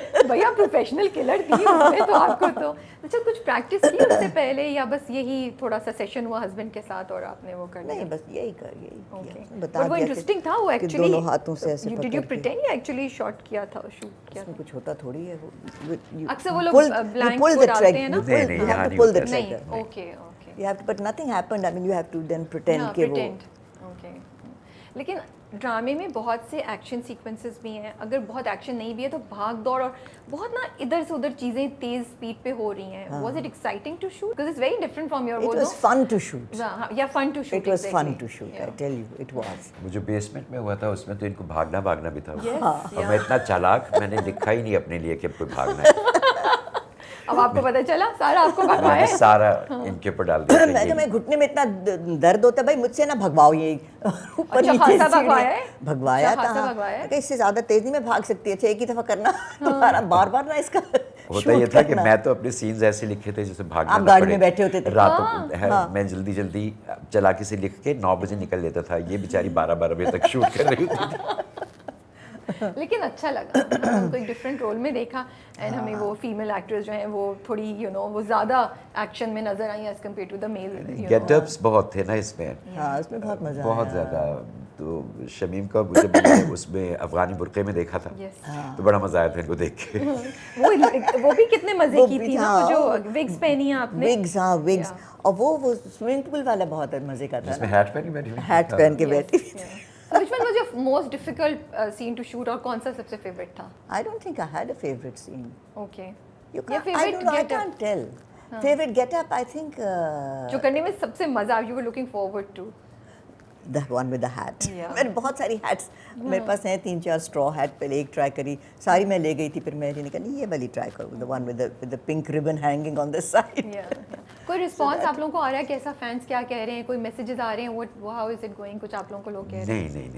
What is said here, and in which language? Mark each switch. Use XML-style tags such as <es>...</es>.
<ur>بھائی آپ professional colour تھی اس میں, تو آپ کو تو اچھا کچھ پریکٹس کی اس سے پہلے, یا بس یہی تھوڑا سا سیشن ہوا ہسبینڈ کے ساتھ اور آپ نے وہ کر لیا؟ نہیں بس یہی کیا, بتا دیا. وہ انٹرسٹنگ تھا وہ ایکچولی, دونوں ہاتھوں سے ایسے</ur> <en>did you pretend یا actually shot کیا تھا, شوٹ کیا</en> <ur>اس میں کچھ ہوتا تھوڑی ہے. اکثر وہ لوگ بلینک کو ڈالتے ہیں نا. نہیں, okay okay,</ur> <en>you have to, but nothing happened. I mean you have to then pretend</en> <ur>کہ وہ.</ur> <en>Okay.</en> <ur>لیکن ڈرامے میں بہت سے ایکشن سیکوینسز بھی ہیں, اگر بہت ایکشن نہیں بھی ہے تو بھاگ دوڑ اور بہت نا ادھر سے ادھر چیزیں تیز اسپیڈ پہ ہو رہی ہیں.</ur> <en>Was it exciting to shoot because it's very different from your It was fun to shoot. یا fun to shoot. It was fun to shoot, I tell you, it was.</en> <ur>وہ جو بیسمنٹ میں ہوا تھا اس میں تو ان کو بھاگنا بھی تھا,</ur> <en>Yes,</en> <ur>اور میں اتنا چالاک, میں نے لکھا ہی نہیں اپنے لیے کہ اب کوئی بھاگنا ہے. اب آپ کو پتہ چلا سارا آپ کو میں بھگوایا نے سارا ان کے اوپر ڈال دیا. میں تو میں گھٹنے میں اتنا درد ہوتا ہے بھائی مجھ سے نہ بھگواؤ, یہ اوپر نیچے بھگوایا تھا کہ اس سے زیادہ تیز نہیں میں بھاگ سکتی. اچھا ایک ہی دفعہ کرنا تمہارا, بار بار نہ اس کا ہوتا یہ تھا کہ میں تو اپنے سینز ایسے لکھے تھے جیسے بھاگنا آپ گاڑی میں بیٹھے ہوتے تھے راتوں میں جلدی چلاکی سے لکھ کے 9 بجے نکل لیتا تھا, یہ بیچاری 12 بجے تک شوٹ کر رہی ہوتی تھی. لیکن اچھا لگا, ہم کو ایک ڈفرینٹ رول میں دیکھا اینڈ ہمیں وہ فیمیل ایکٹرز جو ہیں وہ تھوڑی وہ زیادہ ایکشن میں نظر I</ur> <en>As compare to the male.</en> <ur>Get ups بہت تھے نا اس میں, ہاں اس میں بہت مزہ بہت زیادہ. تو شمیم کا جب میں نے اس میں افغانی برقعے میں دیکھا تھا تو بڑا مزہ آیا تھا ان کو دیکھ کے. وہ بھی کتنے مزے کی تھی نا, وہ جو وگز پہنی ہیں آپ نے. وگز, ہاں وگز, اور وہ سوئمنگ پول والا بہت مزے کا تھا, جس میں ہیٹ پہنی بیٹھی, ہیٹ پہن کے بیٹھی.</ur> <en>Which one was your most difficult scene to shoot</en> <ur>اور کون سا سب سے</ur> <en>favorite تھا؟ I don't think I had a favorite scene. Okay. You can't, I don't know, I can't tell. Favorite get up, I think.</en> <ur>جو کرنے میں سب سے مزہ</ur> <en>you were looking forward to. The one with the hat.</en> <ur>میں بہت ساری hats میرے پاس ہیں, 3-4 straw hat پہلے ایک ٹرائی کری, ساری میں لے گئی تھی, پھر میں نے کہا نہیں یہ والی ٹرائی کرو,</ur> <en>the one with the pink ribbon hanging on the side.</en> <ur>کوئی رسپانس آپ لوگوں کو آ رہا ہے کیسا, فینس کیا کہہ رہے ہیں, کوئی میسیجز آ رہے ہیں,</ur> <en>how is it going,</en> <ur>کچھ آپ لوگوں کو لوگ کہہ رہے ہیں؟</ur>